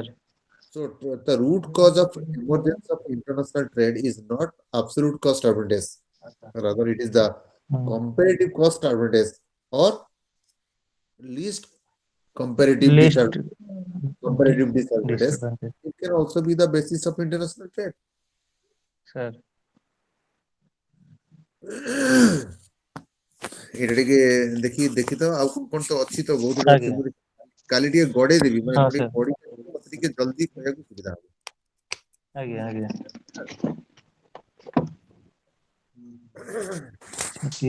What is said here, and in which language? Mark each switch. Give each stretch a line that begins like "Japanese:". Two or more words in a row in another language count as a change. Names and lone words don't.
English: So the root cause of emergence of international trade is not absolute cost advantage. Rather, it is the comparative cost advantage, or least comparative Least disadvantage. disadvantage. It can also be the basis of international trade. Sir.
Odia: ଏଇଟା ଟିକେ ଦେଖି ତ, ଆଉ କଣ ତ ଅଛି ତ, ବହୁତ ଗୁଡା ଅଛି। ଆଜ୍ଞା। କାଲି ଟିକେ ଗଡେଇ ଦେବି, ମାନେ ହଁ ମୁଁ ଟିକେ
English: sir,
Odia: ପଢିକି ମତେ ଟିକେ ଜଲ୍ଦି କହିବାକୁ ସୁବିଧା ହବ। ଆଜ୍ଞା ଆଜ୍ଞା। ଟିକେ